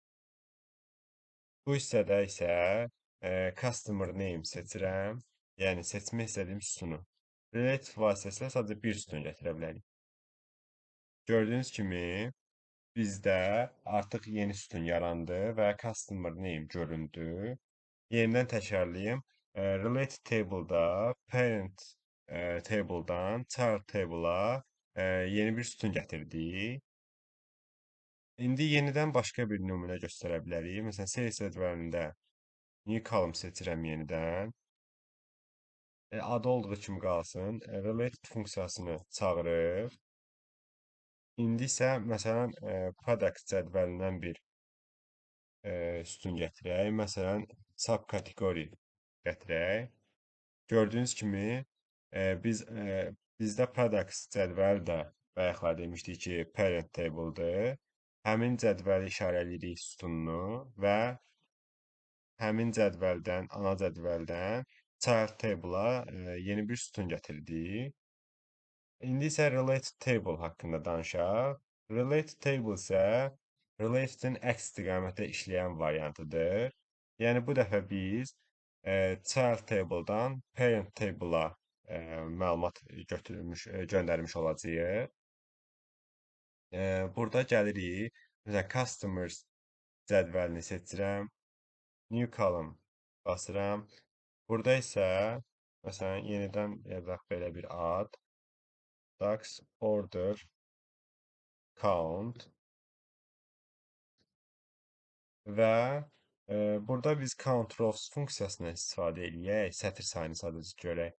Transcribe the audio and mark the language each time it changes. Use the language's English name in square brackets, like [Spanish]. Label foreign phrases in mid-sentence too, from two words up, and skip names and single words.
[Azerbaijani] Bu hissədə isə [English] customer name [Azerbaijani] seçirəm. Yəni seçmək istədiyim sütunu. Related vasitəsilə sadəcə bir sütun gətirə bilərik. Gördüyünüz kimi bizdə artıq yeni sütun yarandı və [English] customer name [Azerbaijani] göründü. Yenidən təkrarlayım. [English] Related table- [Azerbaijani] da [English] parent table- [Azerbaijani] dan [English] child table- [Azerbaijani] a yeni bir sütun gətirdik. İndi yenidən başqa bir nümunə göstərə bilərik. Məsələn, sales cədvəlində [English] new column [Azerbaijani] seçirəm yenidən. Adı olduğu kimi qalsın. Related funksiyasını çağırıb. İndi isə, məsələn, product cədvəlindən bir sütun gətirək. Məsələn, subkategory gətirək. Gördüyünüz kimi, bizdə products cədvəli də bayaqlar demişdik ki, [English] parent table- [Azerbaijani] dır. Həmin cədvəli işarələyirik sütununu və həmin cədvəldən, ana cədvəldən [English] child table- [Azerbaijani] a yeni bir sütun gətirdik. İndi isə [English] related table [Azerbaijani] haqqında danışaq. [English] Related table [Azerbaijani] isə related-in əks istiqamətdə işləyən variantıdır. Yəni bu dəfə biz [English] child table- [Azerbaijani] dan [English] parent table- [Azerbaijani] a məlumat göndərmiş olacağıq. Burada gəlirik, məsələn, customers cədvəlini seçirəm, [English] new column [Azerbaijani] basıram. Burada isə, məsələn, yenidən yazaq belə bir ad, [English] Dax order count [Azerbaijani] və burada biz [English] count rows [Azerbaijani] funksiyasından istifadə edək, sətir sayını sadəcə görək.